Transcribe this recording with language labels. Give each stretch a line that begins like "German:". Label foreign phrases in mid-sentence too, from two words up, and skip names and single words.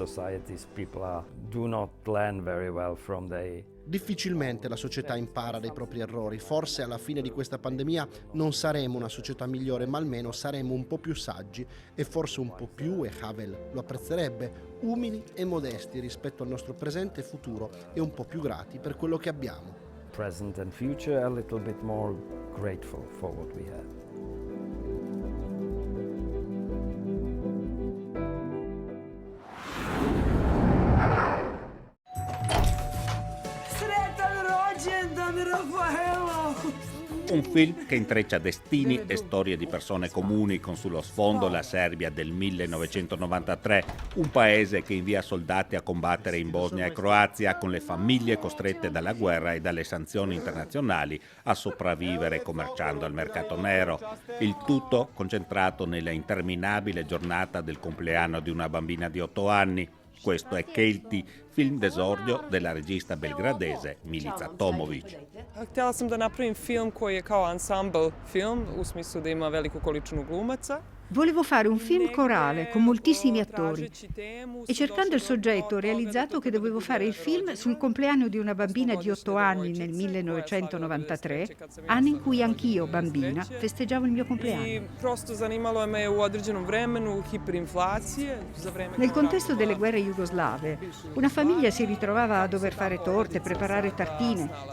Italian: Difficilmente la società impara dai propri errori. Forse alla fine di questa pandemia non saremo una società migliore, ma almeno saremo un po' più saggi e forse un po' più, e Havel lo apprezzerebbe, umili e modesti rispetto al nostro presente e futuro, e un po' più grati per quello che abbiamo.
English: Present and future, a little bit more grateful for what we have.
Italian: Un film che intreccia destini e storie di persone comuni, con sullo sfondo la Serbia del 1993, un paese che invia soldati a combattere in Bosnia e Croazia, con le famiglie costrette dalla guerra e dalle sanzioni internazionali a sopravvivere commerciando al mercato nero. Il tutto concentrato nella interminabile giornata del compleanno di una bambina di 8 anni. Questo è Kelti, film d'esordio della regista belgradese Milica Tomović.
Serbian: Htjela sam da napravim film koji je kao
English: ensemble film,
Serbian: u smislu da ima veliku količinu glumaca.
Italian: Volevo fare un film corale con moltissimi attori e, cercando il soggetto, ho realizzato che dovevo fare il film sul compleanno di una bambina di 8 anni nel 1993, anno in cui anch'io, bambina, festeggiavo il mio compleanno. Nel contesto delle guerre jugoslave, una famiglia si ritrovava a dover fare torte, preparare tartine.